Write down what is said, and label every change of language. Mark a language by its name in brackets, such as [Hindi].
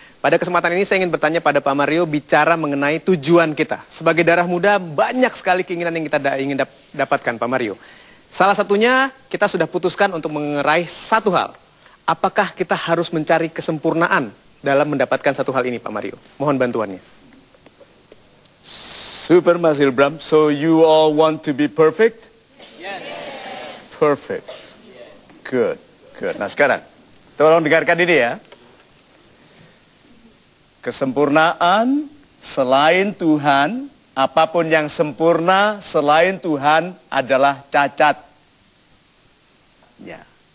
[Indonesian] Pada kesempatan ini saya ingin bertanya pada Pak Mario bicara mengenai tujuan kita. Sebagai darah muda banyak sekali keinginan yang kita ingin dapatkan Pak Mario. Salah satunya kita sudah putuskan untuk meraih satu hal. Apakah kita harus mencari kesempurnaan dalam mendapatkan satu hal ini, Pak Mario? Mohon bantuannya. [English] Super Mas Ilbram, so you all want to be perfect? Yes. Perfect. Good, good. [Indonesian] Nah sekarang, tolong dengarkan ini ya. Kesempurnaan selain Tuhan, apapun yang sempurna selain Tuhan adalah cacat. Ya.